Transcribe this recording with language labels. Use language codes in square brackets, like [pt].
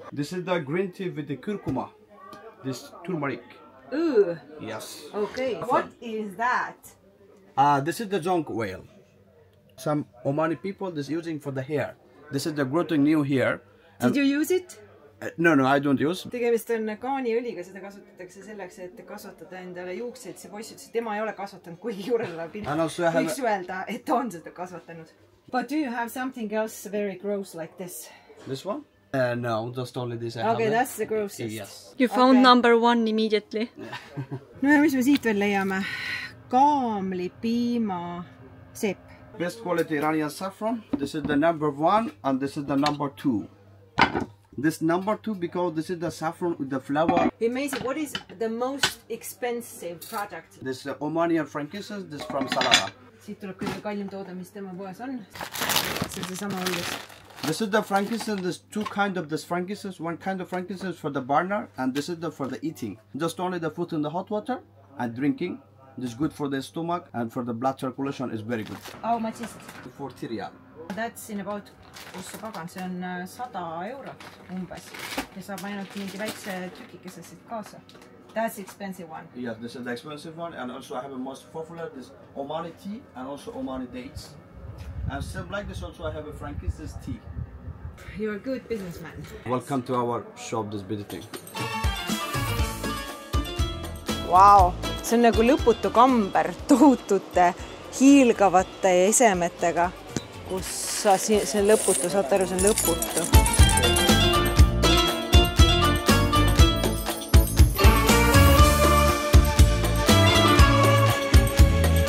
[en] This is the green tea with the curcuma. This turmeric. Ooh. Yes. Okay. What is that? This is the jonk oil. Some Omani people is using for the hair. This is the growing new hair. Did you use it? No, I don't use. [et] Tegemist on kaaniõliga, seda kasutatakse selleks, et kasvatada endale juukseid. See poiss ütles, et tema ei ole kasvatanud, kuigi juurele võiks öelda, et ta on seda kasvatanud. [en] But do you have something else very gross like this? This one? No, just only this. Okay, that's the grossest. Yes. You found number 1 immediately. [et] No ja mis me siit veel leiame? Kaamli piima seep. [en] Best quality Iranian saffron. This is the number 1 and this is the number 2. This number 2 because this is the saffron with the flower. Amazing. What is the most expensive product? This is Omani frankincense. This from Salalah. [et] Siit tuleb kõige kallim toode, mis tema poes on. See on seesama õllus. [en] This is the frankincense. There's 2 kinds of this frankincense. One kind of frankincense for the burner and this is for the eating. Just only the food in the hot water and drinking. This is good for the stomach and for the blood circulation is very good. How much is it? 40 rial. That's in about, [et] kus see pagan, see on 100 eurot umbes. Ja saab ainult mingi väikse tükikese siit kaasa. [en] That's the expensive one. Yes, this is the expensive one and also I have a most popular, this Omani tea and also Omani dates. And same like this also I have a frankincense tea. You're a good businessman. Welcome to our shop, this beauty thing. Wow. [et] See on nagu lõputu kamber tohutute hiilgavate esemetega, kus see on lõputu, saate aru, see on lõputu.